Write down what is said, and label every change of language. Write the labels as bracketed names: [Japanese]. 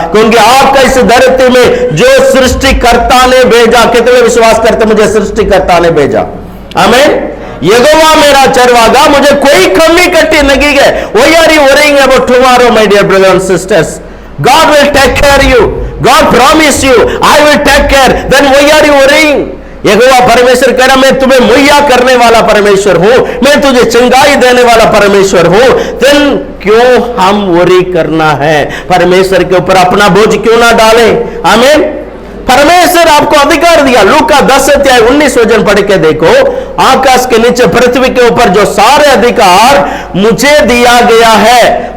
[Hindi] क्योंकि आपका इस धरती में जो सृष्टिकर्ता ने भेजा, कितने विश्वास करते मुझे सृष्टिकर्ता ने भेजा? आमीन। यहोवा मेरा चरवाहा, मुझे कोई कमी कटी नहीं है। [English] Why are you worrying about tomorrow my dear brothers and sisters? God will take care you. God promise you, I will take care. Then why are you worrying? [Hindi] यहोवा परमेश्वर कह रहा, मैं तुम्हें मुहैया करने वाला परमेश्वर हूं, मैं तुझे चंगाई देने वाला परमेश्वर हूं। [English] then [Hindi] क्यों हम वरी करना है? परमेश्वर के ऊपर अपना बोझ क्यों ना डालें? आमीन। परमेश्वर आपको अधिकार दिया। लूका 10 अध्याय 19 वचन पढ़ के देखो, आकाश के नीचे पृथ्वी के ऊपर जो सारे अधिकार मुझे दिया गया है।